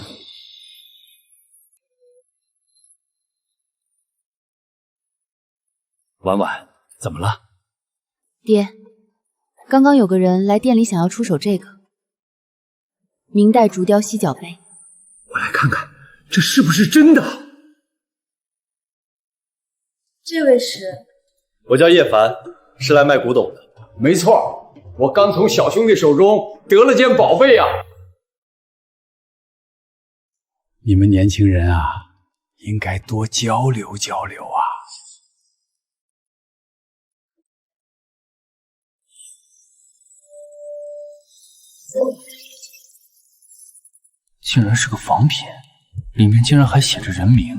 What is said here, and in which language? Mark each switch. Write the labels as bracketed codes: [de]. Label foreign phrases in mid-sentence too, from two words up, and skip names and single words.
[zh] 婉婉，怎麼了？爹，剛剛有個人來店裡想要出手這個明代竹雕犀角杯，我來看看，這是不是真的？這位是？我叫葉凡，是來賣古董的。沒錯，我剛從小兄弟手中得了件寶貝啊！你們年輕人啊，應該多交流交流啊。竟然是個仿品，裡面竟然還寫着人名。